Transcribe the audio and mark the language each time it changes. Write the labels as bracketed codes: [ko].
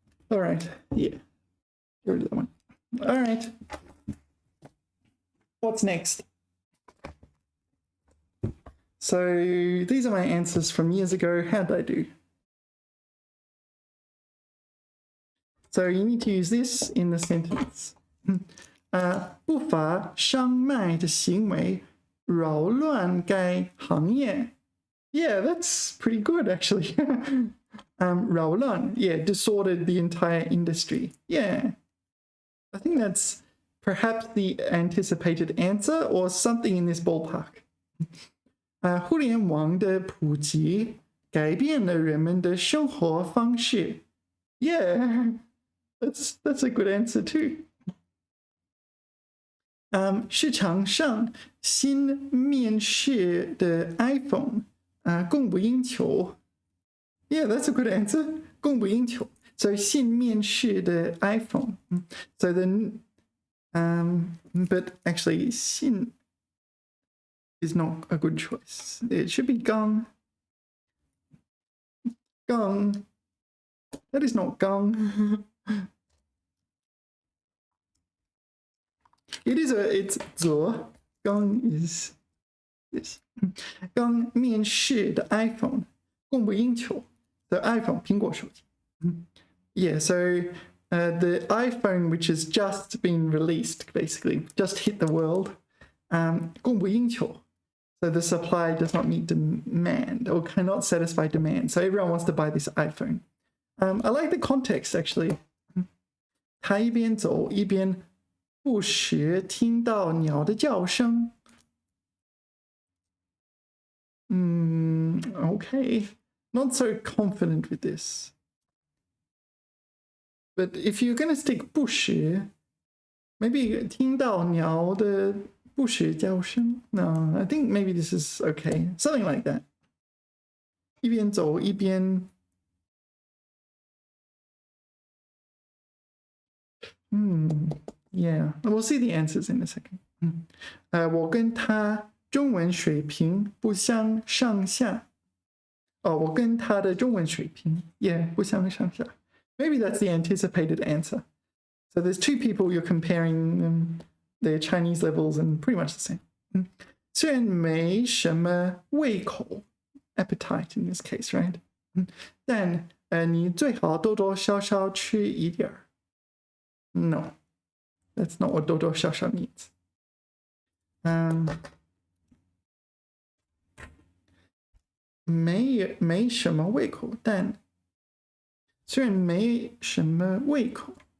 [en] All right, yeah, get rid of that one. All right, what's next? So these are my answers from years ago. How did I do? So you need to use this in the sentence. [zh] 不法商卖的行为扰乱该行业 [en] Yeah, that's pretty good actually. [zh] 扰乱 [en] yeah, disordered the entire industry. Yeah, I think that's perhaps the anticipated answer or something in this ballpark. [zh] 互联网的普及改变了人们的生活方式 [en] Yeah, that's a good answer too. [zh] 市场上新面世的 iPhone 供不应求 [en] Yeah, that's a good answer. [zh] 供不应求 So 新面世的 iPhone. [en] So then, but actually 新 is not a good choice. It should be 刚 That is not 刚 it's 左 刚 is this [zh] 刚面世的 iPhone 供不应求 [en] The iPhone [zh] 苹果手机 [en] Yeah, so the iPhone which has just been released basically just hit the world [zh] 供不应求 [en] So the supply does not meet demand or cannot satisfy demand. So everyone wants to buy this iPhone. I like the context actually. [zh] 他一边走一边不时听到鸟的叫声 [en] Okay, not so confident with this. But if you're going to stick 不时 maybe [zh] 听到鸟的不时叫声 [en] No, I think maybe this is okay. Something like that. [zh] 一边走一边 [en] Yeah, we'll see the answers in a second. [zh] 我跟他中文水平不相上下 我跟他的中文水平 Yeah, 不相上下 [en] Maybe that's the anticipated answer. So there's two people you're comparing their Chinese levels and pretty much the same. [zh] 虽然没什么胃口 [en] appetite in this case, right? [zh] 但你最好多多少少吃一点 [en] No, that's not what [zh] 多多少少 [en] means. [zh] 没什么胃口，但虽然没什么胃口